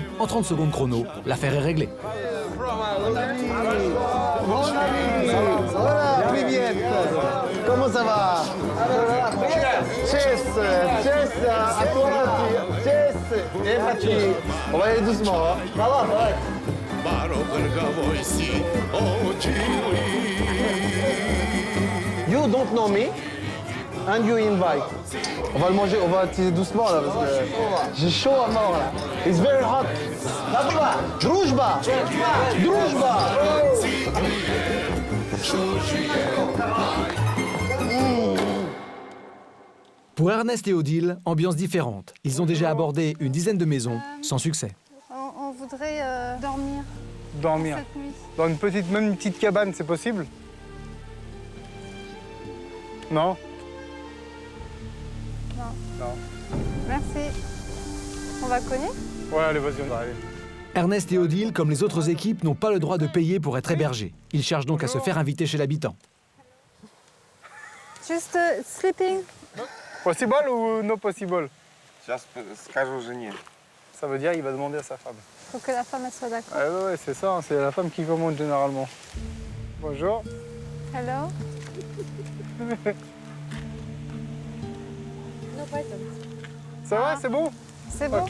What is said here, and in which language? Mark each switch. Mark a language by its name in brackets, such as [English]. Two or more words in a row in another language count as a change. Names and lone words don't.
[French] En 30 secondes chrono, l'affaire est réglée. [Russian] Hola, привет. [French] Comment ça va? Chess, à toi, Chess. Et Fatih. On va aller doucement, hein. Ça va, ouais. [English] You don't know me, and you invite. [French] On va le manger, on va utiliser doucement là parce que j'ai chaud à mort là. [English] It's very hot. [Russian] Дружба! Дружба! [French] Pour Ernest et Odile, ambiance différente. Ils ont déjà abordé une dizaine de maisons, sans succès. On voudrait dormir. Dormir. Cette nuit. Dans même une petite cabane, c'est possible? Non? Non. Merci. On va cogner? Ouais, allez, vas-y, on va aller. Ernest et Odile, comme les autres équipes, n'ont pas le droit de payer pour être hébergés. Ils cherchent donc à se faire inviter chez l'habitant. Juste sleeping. Possible ou no possible? [Russian] Сейчас скажу жене. [French] Ça veut dire il va demander à sa femme. Faut que la femme elle soit d'accord. Ouais, c'est ça, hein, c'est la femme qui commande généralement. Bonjour. [English] Hello. [French] Ça va, c'est bon? C'est bon,